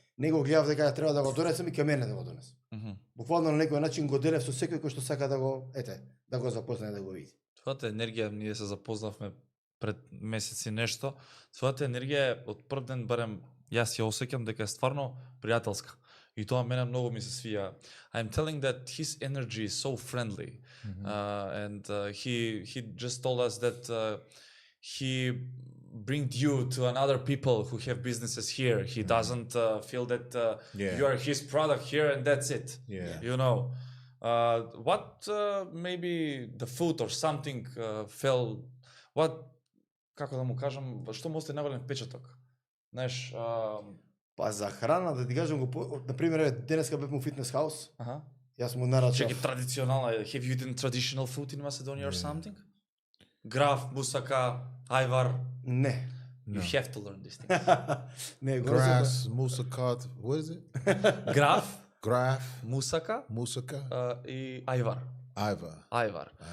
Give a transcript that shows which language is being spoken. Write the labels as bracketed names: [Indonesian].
[Macedonian] Него гледав дека ја треба да го донесам и кај мене да го донесам. Буквално на некој начин го делев со секој кој што сака да го, да го запознае, да го види. Твојата енергија, ние се запознавме пред месеци нешто, твојата енергија е од прв ден, барем јас ја осеќам дека е стварно пријателска. И тоа мене многу ми се свија. [English] I'm telling that his energy is so friendly. And he just told us that he bring you to another people who have businesses here. He doesn't feel that you are his product here and that's it. You know. What maybe the food or something fell, what, [Macedonian] како да му кажам, што му остане навален впечаток? Знаеш, па за храна да ти кажам го, на пример денеска бевме у фитнес хаус. Јас му нарачав. Чеки традиционална, [English] have you eaten traditional food in Macedonia or something? [Macedonian] Граф, мусака, ајвар? Не. [English] You have to learn these things. [Macedonian] Не, [English] Grass, moussaka, what is it? Graf, moussaka, и aјvar. Aјvar.